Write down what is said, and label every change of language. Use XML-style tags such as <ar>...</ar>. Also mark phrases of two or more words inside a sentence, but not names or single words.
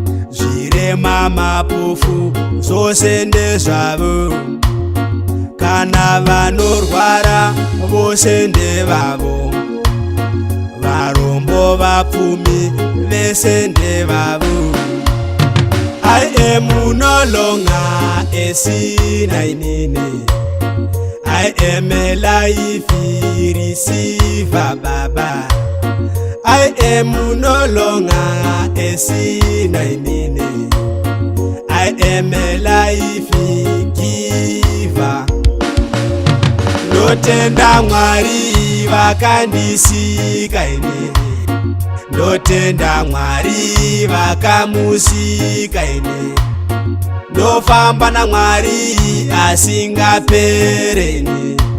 <sn>Zvirema mapofu, zvose ndezvavo. Kana vanorwara, vose ndevavo. Varombo vapfumi, vese ndevavo.</sn> <en>I am no longer a sinner inini. I am a life receiver, Baba. I am no longer a sinner inini. I am a life giver.</en> <sn>Ndotenda Mwari vakandisika inini. Ndotenda Mwari vakamusika inini. Ndofamba naMwari asingapereni.</sn>